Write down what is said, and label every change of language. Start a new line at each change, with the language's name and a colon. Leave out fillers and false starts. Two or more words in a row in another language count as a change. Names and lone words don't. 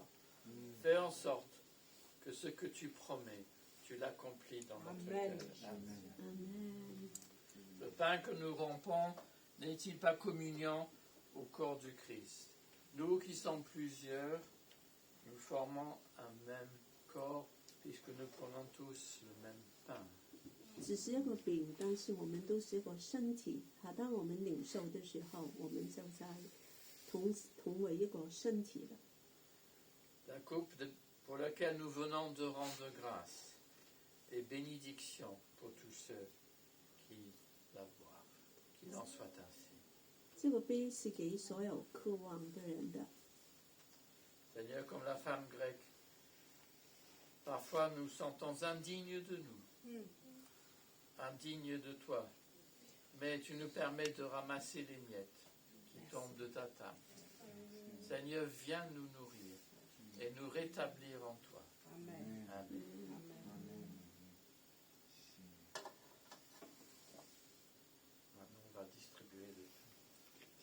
French: Fais en sorte que ce que tu promets, tu l'accomplis dans notre cœur. Amen. Le pain que nous rompons n'est-il pas communion au corps du Christ? Nous qui sommes plusieurs, nous formons un même corps puisque nous prenons tous le même pain.
Chinese: 只是一个饼，但是我们都是一个身体。当我们领受的时候，我们就在同为一个身体了。
French: La coupe pour laquelle nous venons de rendre grâce et bénédiction pour tous ceux qui la boivent. Qu'il en soit ainsi.
Chinese: 这个杯是给所有渴望的人的。
French: Seigneur, comme la femme grecque, parfois nous sentons indignes de nous, indignes de toi, mais tu nous permets de ramasser les miettes qui tombent de ta table. Seigneur, viens nous nourrir et nous rétablir en toi. Amen. Maintenant, on va distribuer le pain.